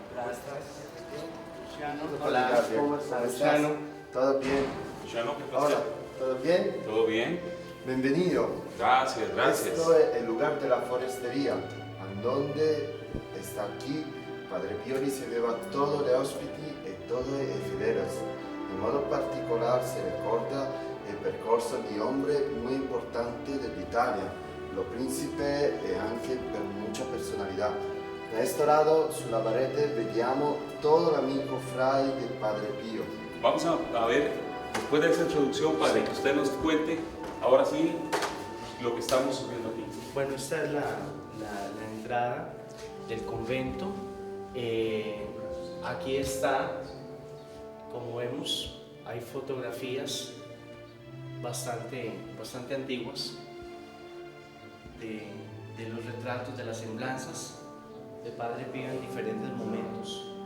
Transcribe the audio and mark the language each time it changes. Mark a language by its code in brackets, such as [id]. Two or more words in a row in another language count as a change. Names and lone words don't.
[es] Gracias. Hola, Hola, ¿cómo estás, Luciano? ¿Todo bien? Luciano, ¿qué placer? Hola, ¿todo bien? ¿Todo bien? Bienvenido. Gracias, gracias. Esto es el lugar de la forestería, en donde está aquí Padre Pío riceveva todos los [it] ospiti e tutti i fedeli. In modo particolare si ricorda il percorso di [es] hombre muy importante [it] dell'Italia, [es] los príncipes [it] e anche per mucha personalità. [es] Da este lado, [it] sulla parete, vediamo [es] todo el amigo fray del Padre Pío. Vamos a ver, después de esa introducción, padre, que usted nos cuente ahora sí lo que estamos viendo aquí. Bueno, esta es la entrada del convento. Aquí está, como vemos, hay fotografías bastante antiguas de los retratos, de las semblanzas de Padre Pío en diferentes momentos.